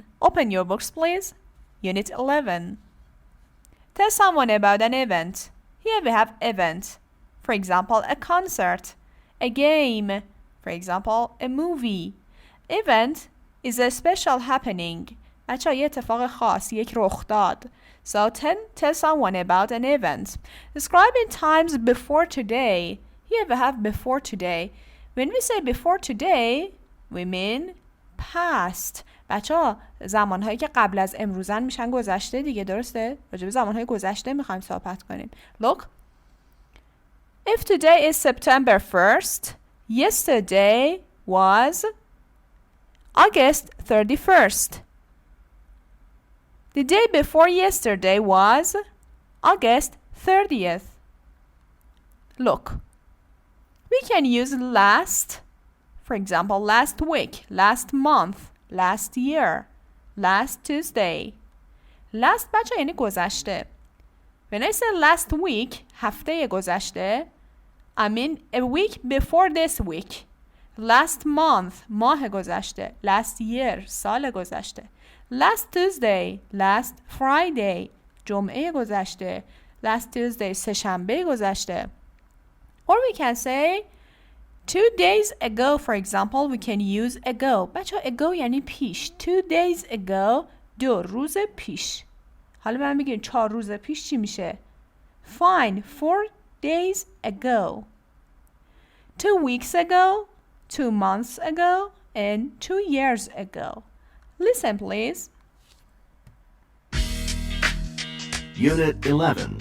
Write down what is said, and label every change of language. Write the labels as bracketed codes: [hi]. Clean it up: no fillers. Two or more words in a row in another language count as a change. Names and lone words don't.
[en] Open your books please. Unit 11. Tell someone about an event. Here we have event. For example, a concert, a game. For example, a movie. Event is a special happening. [fa] بچه یه اتفاق خاص، یک رخداد. [en] So tell someone about an event. Describing times before today. Here we have before today. When we say before today, we mean past. [fa] بچه زمانهایی که قبل از امروزن میشن گذشته دیگه، درسته؟ راجع به زمانهای گذشته میخوایم صحبت کنیم. [en] Look. If today is September 1st, yesterday was August 31st. The day before yesterday was August 30th. Look, we can use last, for example, last week, last month, last year, last Tuesday. [fa] Last بچه یعنی گذشته. [en] When I say last week, [fa] هفته گذشته, [en] I mean a week before this week. Last month, [fa] ماه گذشته. [en] Last year, [fa] سال گذشته. [en] Last Tuesday, last Friday, [fa] جمعه گذشته. [en] Last Tuesday, [fa] سه‌شنبه گذشته. [en] Or we can say 2 days ago, for example, we can use ago. [fa] بچه ago یعنی پیش. [en] 2 days ago, [fa] 2 روز پیش. حالا من بگیم 4 روز پیش چی میشه؟ [en] Fine, 4 days ago. 2 weeks ago, 2 months ago, and 2 years ago. Listen, please. Unit 11.